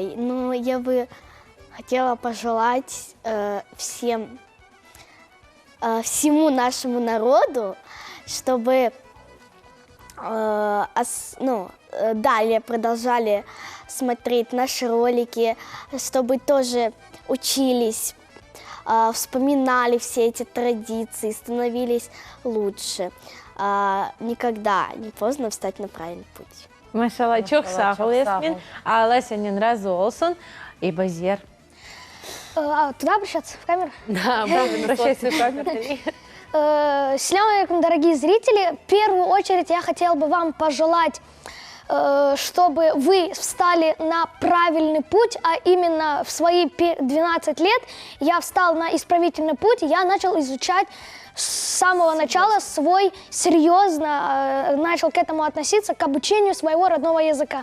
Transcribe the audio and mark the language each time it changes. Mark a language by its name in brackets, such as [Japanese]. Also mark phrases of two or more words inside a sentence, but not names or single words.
[Russian] Ой, ну я бы хотела пожелать всему нашему народу, чтобы далее продолжали смотреть наши ролики, чтобы тоже учились, вспоминали все эти традиции, становились лучше. Никогда не поздно встать на правильный путь. [Crimean Tatar] Машалла, çok sağ ol Ясмин. Allah senin razı olsun. [Russian] И Базер. Туда обращаться, в камеру? Да, Обращайся в камеру. Салям алейкум, дорогие зрители. В первую очередь я хотела бы вам пожелать, чтобы вы встали на правильный путь, а именно в свои 12 лет я встал на исправительный путь, и я начал изучать с самого начала серьезно начал к этому относиться, к обучению своего родного языка.